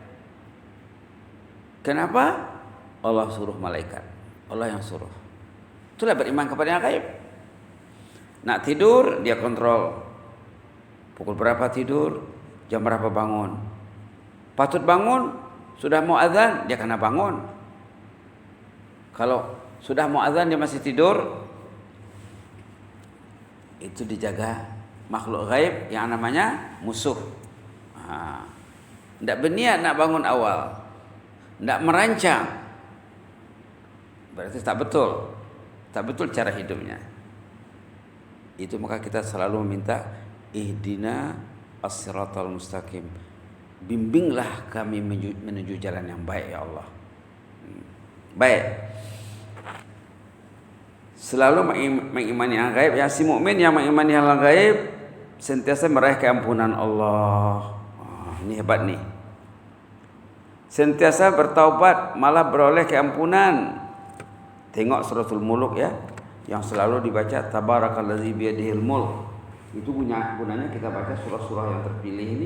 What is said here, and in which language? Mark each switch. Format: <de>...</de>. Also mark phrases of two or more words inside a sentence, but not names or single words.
<ms>Kenapa? Allah suruh malaikat. Allah yang suruh. Itulah beriman kepada yang ghaib. Nak tidur, dia kontrol. Pukul berapa tidur, jam berapa bangun. Patut bangun, sudah mau azan, dia kena bangun. Kalau sudah mau azan dia masih tidur, itu dijaga makhluk ghaib yang namanya musuh. Tidak berniat nak bangun awal, tidak merancang, berarti tak betul cara hidupnya. Itu maka kita selalu meminta</ms> <ar>اهدنا الصراط المستقيم,</ar> <ms>bimbinglah kami menuju jalan yang baik ya Allah. Baik. Selalu mengimani yang gaib. Ya, si mukmin yang mengimani hal yang gaib sentiasa meraih keampunan Allah. Ini hebat nih. Sentiasa bertaubat malah beroleh keampunan. Tengok suratul Mulk ya, yang selalu dibaca</ms> <ar>تبارك الذي بيده الملك.</ar> <ms>Itu gunanya kita baca surah-surah yang terpilih ini.</ms>